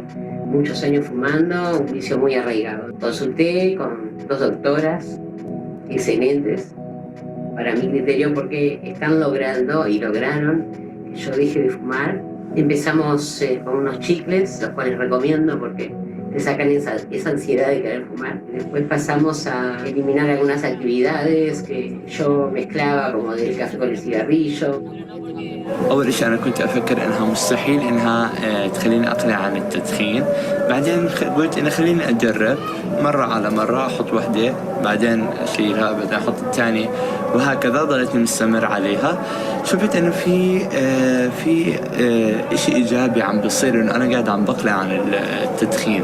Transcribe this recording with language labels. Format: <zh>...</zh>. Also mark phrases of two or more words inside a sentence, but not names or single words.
<es>Muchos años fumando, un vicio muy arraigado. Consulté con 2 doctoras excelentes, para mi criterio, porque están logrando y lograron que yo deje de fumar Empezamos con unos chicles, los cuales recomiendo porque te sacan esa ansiedad de querer fumar. Después pasamos a eliminar algunas actividades que yo mezclaba, como del café con el cigarrillo.</es> <ar>أول شيء أنا كنت أفكر إنها مستحيل إنها تخليني أقلع عن التدخين. بعدين قلت إن خليني أجرب مرة على مرة، أحط وحدة بعدين أشيلها بعدين أحط الثانية وهكذا ضليتني مستمر عليها. شفت إنه في إشي إيجابي عم بيصير، إنه أنا قاعد عم بقلع عن التدخين.</ar>